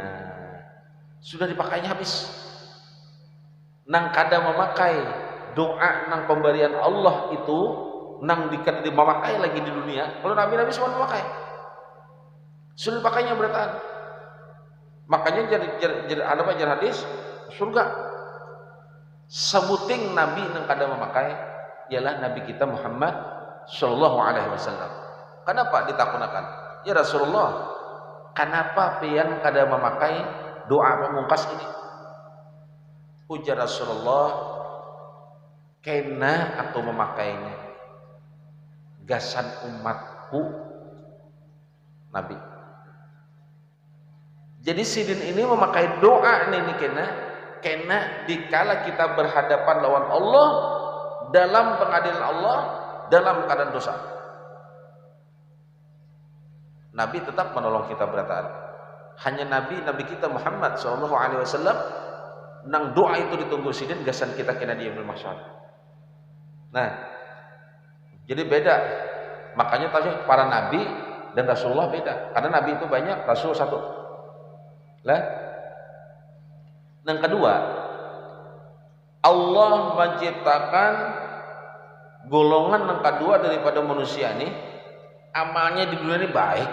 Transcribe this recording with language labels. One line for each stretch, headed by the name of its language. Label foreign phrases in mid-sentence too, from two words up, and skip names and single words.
Banjar: Sudah dipakainya habis. Nang kada memakai doa nang pemberian Allah itu nang memakai lagi di dunia. Kalau nabi-nabi semua memakai, sudah dipakainya beratan. Makanya jadi hadis surga. Sebuting nabi nang kada memakai ialah nabi kita Muhammad
Arabic: صلى الله عليه وسلم.
Banjar: Kenapa ditakunakan?
Arabic: يا رسول الله,
Banjar: kenapa pian kada memakai doa pemungkas ini? Ujar Rasulullah, kena aku memakainya. Gasan umatku Nabi. Jadi sidin ini memakai doa ini kena dikala kita berhadapan lawan Allah dalam pengadilan Allah dalam keadaan dosa. Nabi tetap menolong kita berataan. Hanya Nabi kita Muhammad
Arabic: صلى الله عليه وسلم
Banjar: nang doa itu ditunggu sidin gasan kita kena di
Arabic: يوم المحشر.
Banjar: Nah, jadi beda. Makanya tadi para nabi dan Rasulullah beda. Karena nabi itu banyak, Rasul satu. Lah.
Indonesian: Yang kedua, Allah menciptakan golongan yang kedua daripada manusia ini amalnya di dunia ini baik.